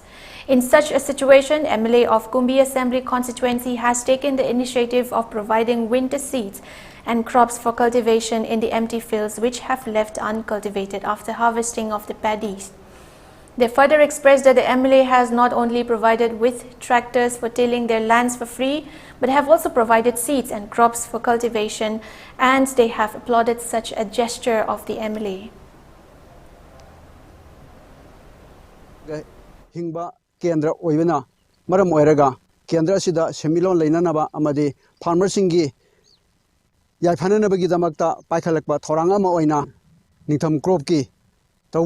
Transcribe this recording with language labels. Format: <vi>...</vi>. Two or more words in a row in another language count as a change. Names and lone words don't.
<en>In such a situation, MLA of Kumbi Assembly constituency has taken the initiative of providing winter seeds and crops for cultivation in the empty fields which have left uncultivated after harvesting of the paddies. They further expressed that the MLA has not only provided with tractors for tilling their lands for free, but have also provided seeds and crops for cultivation, and they have applauded such a gesture of the MLA.</en> <mni>Kendra oibana maram oiraga kendra sida semilon leinanaba amadi farmer singi yaifananabagi damakta paikhalakba thoranga ama oina ningtham crop ki tawba</mni>